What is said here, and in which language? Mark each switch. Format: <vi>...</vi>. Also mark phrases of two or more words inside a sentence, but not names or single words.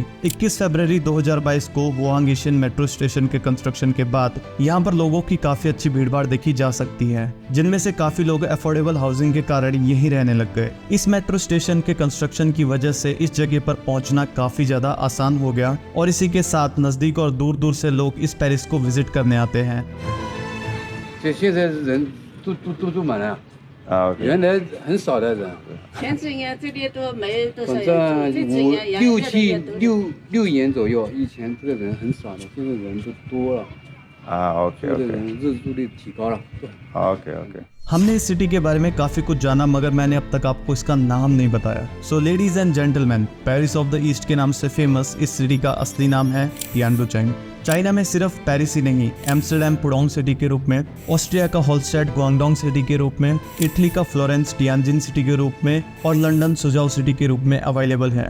<hi>21 फरवरी 2022 को वुआंग एशियन मेट्रो स्टेशन के कंस्ट्रक्शन के बाद यहाँ पर लोगों की काफी अच्छी भीड़भाड़ देखी जा सकती है, जिनमें से काफी लोग</hi> <en>affordable housing</en> <hi>के कारण यहीं रहने लग गए। इस मेट्रो स्टेशन के कंस्ट्रक्शन की वजह से इस जगह पर पहुंचना काफी ज्यादा आसान हो गया और इसी के साथ नजदीक और दूर दूर से लोग इस पेरिस को विजिट करने आते हैं।</hi> <zh>都满了啊，OK，原来很少的人，前几年这里都没多少反人，这正几年六越来越多。六年左右，以前这个人很少的，现在人都多了，啊，OK 这个 OK 人入住率提高了。</zh> <en>OK OK，</en> <hi>हमने इस सिटी के बारे में काफी कुछ जाना, मगर मैंने अब तक आपको इसका नाम नहीं बताया।</hi> <en>So ladies and gentleman, Paris of the East</en> <hi>के नाम से फेमस इस सिटी का असली नाम है तियानडुचेन। चाइना में सिर्फ पेरिस ही नहीं, एम्स्टर्डम पुडोंग सिटी के रूप में, ऑस्ट्रिया का होलस्टेड ग्वांगडोंग सिटी के रूप में, इटली का फ्लोरेंस टियानजिन सिटी के रूप में और लंदन सुजाओ सिटी के रूप में अवेलेबल है।</hi>